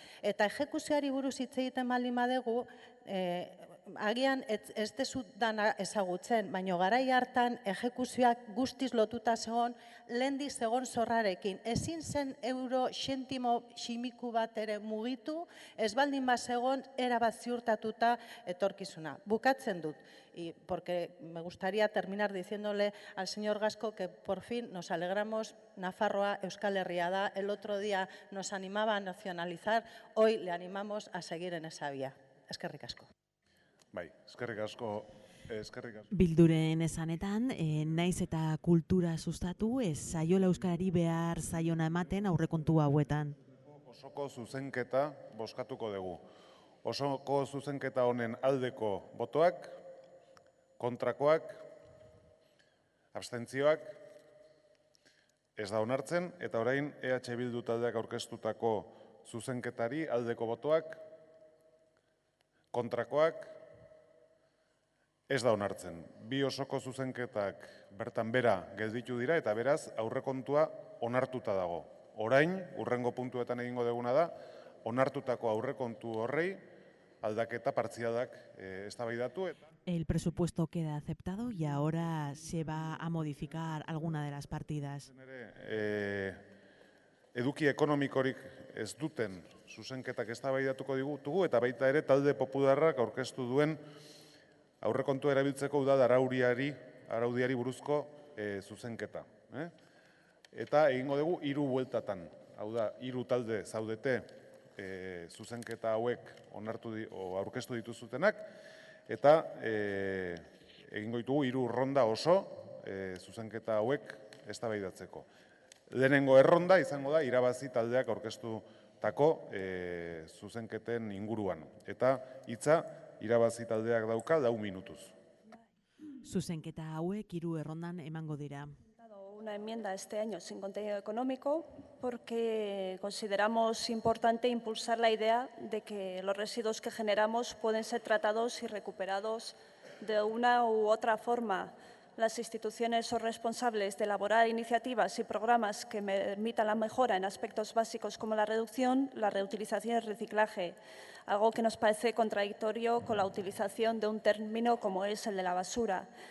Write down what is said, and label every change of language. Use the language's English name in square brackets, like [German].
[Basque] Eta ejekuzioari buruz hitz egiten baldin badegu, agian ez dezut dana ezagutzen, baina garai hartan ejekuzioak guztiz lotuta zegoen, lehendik zegoen zorrarekin. Ezin zen euro xentimo ximiku bat ere mugitu, ez baldin bat zegoen erabat ziurtatuta etorkizuna. Bukatzen dut, [Spanish] porque me gustaría terminar diciéndole al señor Gasco que por fin nos alegramos, [Basque] Nafarroa, Euskal Herria da, [Spanish] el otro día nos animaba a nacionalizar, hoy le animamos a seguir en esa vía. [Basque] Eskerrik asko. Bai, eskerrik asko. Bilduren esanetan, naiz eta kultura sustatu, ez zaiola euskarari behar zaiona ematen aurrekontu hauetan. Osoko zuzenketa bozkatuko dugu. Osoko zuzenketa honen aldeko botoak, kontrakoak, abstentzioak, ez da onartzen, eta orain EH Bildu taldeak aurkeztutako zuzenketari aldeko botoak, kontrakoak, ez da onartzen. Bi osoko zuzenketak bertan bera gelditu dira eta beraz aurrekontua onartuta dago. Orain, hurrengo puntuetan egingo duguna da, onartutako aurrekontu horrei aldaketa partzialak eztabaidatu. [Spanish] El presupuesto queda aceptado y ahora se va a modificar alguna de las partidas. [Basque] Eduki ekonomikorik ez duten zuzenketak eztabaidatuko ditugu eta baita ere talde popularrak aurkeztu duen aurrekontua erabiltzeko udal araudiari buruzko zuzenketa. Eta egingo dugu 3 bueltatan. Hau da, 3 talde zaudete zuzenketa hauek aurkeztu dituzutenak, eta egingo ditugu 3 ronda oso zuzenketa hauek eztabaidatzeko. Lehenengo erronda izango da irabazi taldeak aurkeztutako zuzenketen inguruan. Eta hitza irabazi taldeak dauka 4 minutuz. Zuzenketa hauek 3 errondan emango dira. [Spanish] Una enmienda este año sin contenido económico porque consideramos importante impulsar la idea de que los residuos que generamos pueden ser tratados y recuperados de una u otra forma. Las instituciones son responsables de elaborar iniciativas y programas que permitan la mejora en aspectos básicos como la reducción, la reutilización y el reciclaje, algo que nos parece contradictorio con la utilización de un término como es el de la basura.